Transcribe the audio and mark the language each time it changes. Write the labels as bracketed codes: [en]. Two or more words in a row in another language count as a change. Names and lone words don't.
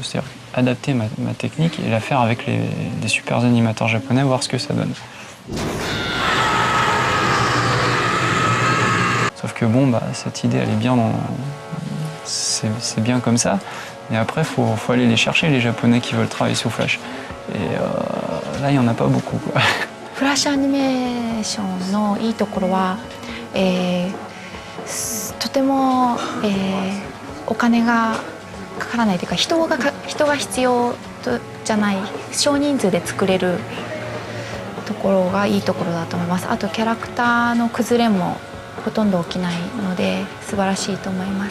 [fr] C'est-à-dire adapter ma technique et la faire avec des super animateurs japonais, voir ce que ça donne. Sauf que bon, cette idée, elle est bien c'est bien comme ça. Et après, faut aller les chercher, les Japonais qui veulent travailler sous Flash. Et là, il n'y en a pas beaucoup, quoi. [ja] フラッシュアニメーションのいいところは、とても、お金がかからないというか人が必要じゃない少人数で作れるところがいいところだと思います。あとキャラクターの崩れもほとんど起きないので素晴らしいと思います。